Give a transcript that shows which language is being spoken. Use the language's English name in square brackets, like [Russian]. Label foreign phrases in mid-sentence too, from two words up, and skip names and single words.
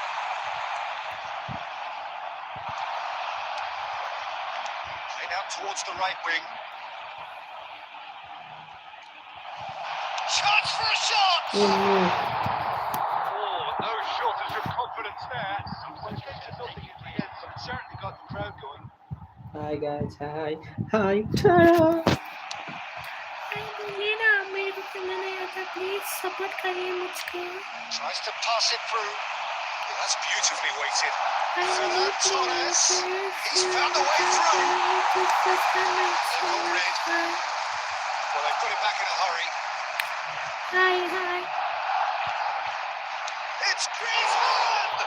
[English] Played out towards the right wing. Chance for a shot! Oh, Oh, no shortage of confidence there. Well, it came to nothing in the end, but it certainly got the crowd going. hi guys, hi, ta-da! [Hindi] बोलिए ना मेरे को करना नहीं आता प्लीज सपोर्ट करिए मुझको [English] Tries to pass it through. Oh, that's beautifully weighted. Ferran Torres, he's found a way through. All red. Well, they put it back in a hurry. Hi. It's Griezmann!